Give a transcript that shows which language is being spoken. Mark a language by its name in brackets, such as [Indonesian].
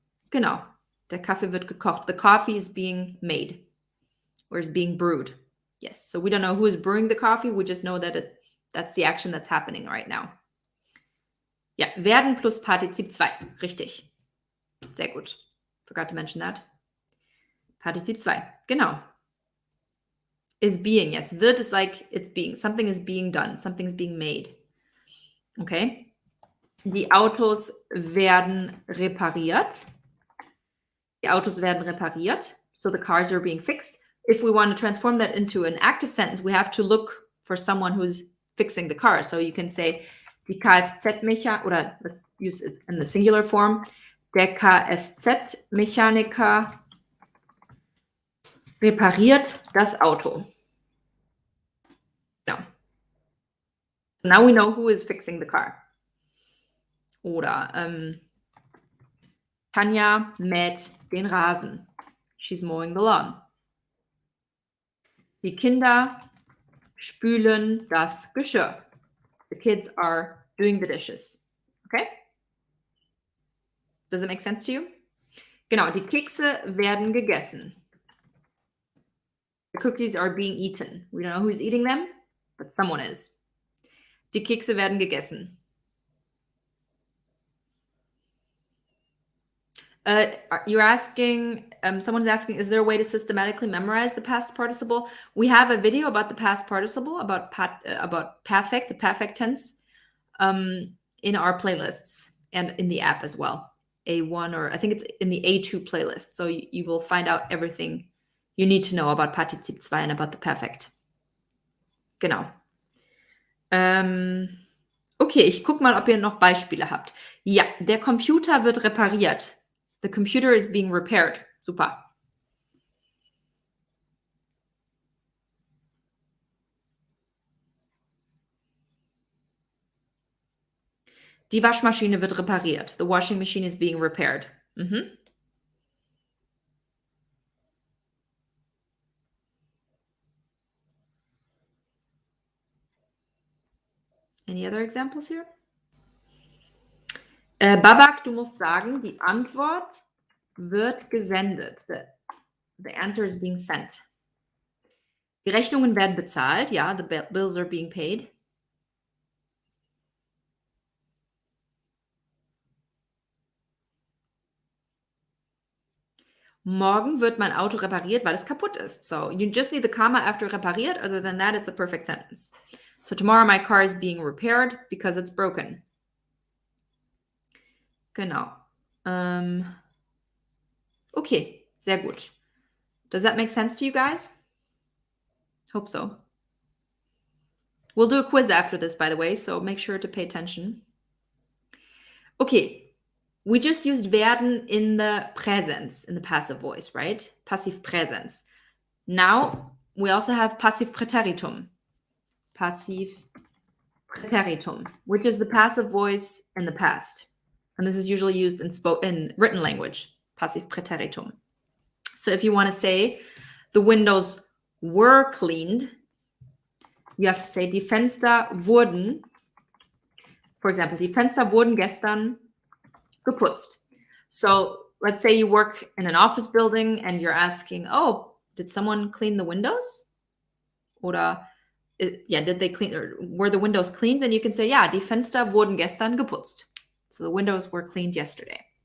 [German] Genau. Der Kaffee wird gekocht. [English] The coffee is being made or is being brewed. Yes. So we don't know who is brewing the coffee. We just know that that's the action that's happening right now. [German] Ja, werden plus Partizip 2. Richtig. Sehr gut. [English] Forgot to mention that. Partizip 2. Genau. Is being. Yes. Wird is like it's being. Something is being done. Something is being made. Okay. [German] Die Autos werden repariert. Die Autos werden repariert. [English] So the cars are being fixed. If we want to transform that into an active sentence, we have to look for someone who's fixing the car. So you can say, [German] die Kfz-Mechaniker, oder [English] let's use it in the singular form, [German] der Kfz-Mechaniker repariert das Auto. [English] No. Now we know who is fixing the car. [German] Oder Tanja mäht den Rasen. [English] She's mowing the lawn. [German] Die Kinder spülen das Geschirr. [English] The kids are doing the dishes. Okay? Does it make sense to you? [German] Genau, die Kekse werden gegessen. [English] The cookies are being eaten. We don't know who's eating them, but someone is. [German] Die Kekse werden gegessen. [English] You're asking, someone's asking, is there a way to systematically memorize the past participle? We have a video about the past participle, about perfect, the perfect tense, in our playlists and in the app as well. A1, or I think it's in the A2 playlist. So you will find out everything you need to know about Partizip 2 and about the perfect. [German] Genau. Okay, ich gucke mal, ob ihr noch Beispiele habt. Ja, der Computer wird repariert. [English] The computer is being repaired. [German] Super. Die Waschmaschine wird repariert. [English] The washing machine is being repaired. Mhm. Any other examples here? [German] Babak, du musst sagen, die Antwort wird gesendet. [English] The answer is being sent. [German] Die Rechnungen werden bezahlt. [English] Ja, the bills are being paid. [German] Morgen wird mein Auto repariert, weil es kaputt ist. [English] So you just need the comma after repariert. Other than that, it's a perfect sentence. So tomorrow my car is being repaired because it's broken. [German] Genau. [English] Okay, [German] sehr gut. [English] Does that make sense to you guys? Hope so. We'll do a quiz after this, by the way, so make sure to pay attention. Okay, we just used werden in the presence, in the passive voice, right? Passive presence. Now, we also have passive preteritum. Passive preteritum, which is the passive voice in the past. And this is usually used in written language, passive preteritum. So if you want to say the windows were cleaned, you have to say [German] die Fenster wurden. [English] For example, [German] die Fenster wurden gestern geputzt. [English] So let's say you work in an office building and you're asking, oh, did someone clean the windows? Oder, did they clean, or were the windows cleaned? Then you can say, [German] ja, die Fenster wurden gestern geputzt. [English] So the windows were cleaned yesterday.